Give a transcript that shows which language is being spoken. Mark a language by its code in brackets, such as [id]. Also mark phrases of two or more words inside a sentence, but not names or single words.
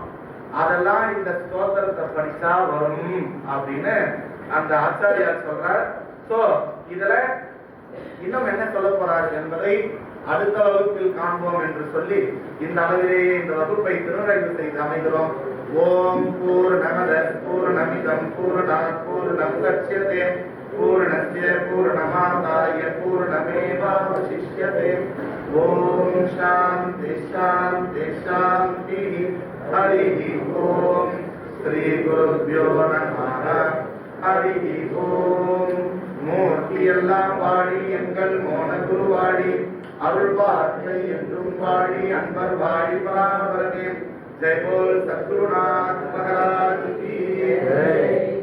[ta] அதெல்லாம் இந்த ஸ்தோத்திரத்தை படிச்சா வரும் அப்படின்னு அந்த ஆச்சாரியார் சொல்றார். சோ இதுல இன்னும் என்ன சொல்ல போறார் என்பதை அடுத்த வகுப்பில் காண்போம் என்று சொல்லி இந்த அளவிலேயே இந்த வகுப்பை திருநறைவு செய்து அமைகிறோம். [sa] ॐ पूर्णमदः पूर्णमिदं पूर्णात् पूर्णं मुदच्यते पूर्णस्य पूर्णमादाय पूर्णमेवावशिष्यते. ॐ शान्तिः शान्तिः शान्तिः. हरि ॐ। श्री गुरुभ्यो नमः. हरि ॐ. [ta] மூர்த்தி எல்லாம் வாடி எங்கள் மோன குருவாடி, அருள் வார்த்தை என்றும் வாடி அன்பர் வாடி பராபரமே. [hi] जय बोल सद्गुरुनाथ महाराज की जय.